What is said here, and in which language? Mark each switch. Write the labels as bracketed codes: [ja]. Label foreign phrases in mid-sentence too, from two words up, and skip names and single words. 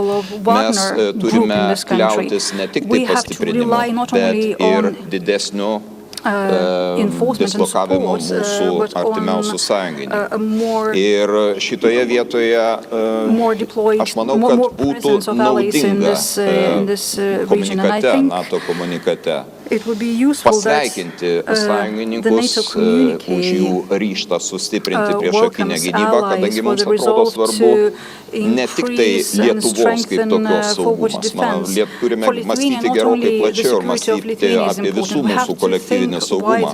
[lt] Mes turime kliautis ne tik tai pastiprinimu, bet ir didesniu dislokavimo mūsų artimiausių sąjungininkų. Ir šitoje vietoje aš manau, kad būtų naudinga komunikate, NATO komunikate [en] it would be useful that [lt] pasveikinti sąjungininkus už jų ryžtą sustiprinti priešakinę gynybą, kadangi mums atrodo svarbu ne tik tai Lietuvos kaip tokios saugumas. Turime mąstyti gerokai plačiau ir mąstyti apie visų mūsų kolektyvinį saugumą.